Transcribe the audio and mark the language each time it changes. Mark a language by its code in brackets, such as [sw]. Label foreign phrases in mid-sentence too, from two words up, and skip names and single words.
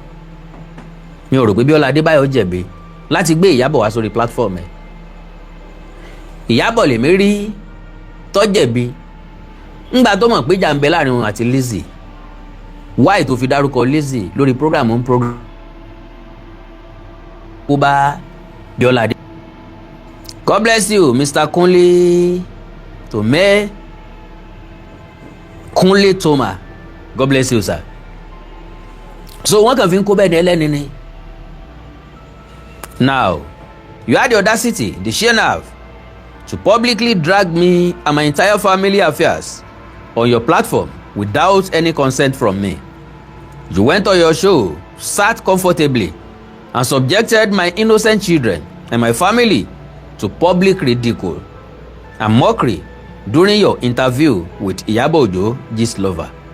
[yo] Mi ò rò pé Bíọ́lá Adébáyọ̀ jẹ̀bi láti gbé Ìyábọ̀ wá sórí platform ẹ̀. Ìyábọ̀ lèmi rí tó jẹ̀bi ńgbà tó mọ̀ pé jà ń bẹ láàrin òun àti Lizzy. Why tó fi dárúkọ Lizzy lórí program ó bá Bíọ́lá Adébáyọ̀. [en] God bless you Mr. Kunle Tome Kunle Toma, God bless you sir. [yo] So wọ́n kàn fi ń kó bẹ́ẹ̀ ní ẹlẹ́ni ni. [en] Now you had the audacity, the sheer nerve to publicly drag me and my entire family affairs on your platform without any consent from me. You went on your show, sat comfortably and subjected my innocent children and my family to public ridicule and mockery during your interview with Iyabo Ojo, Gist Lover.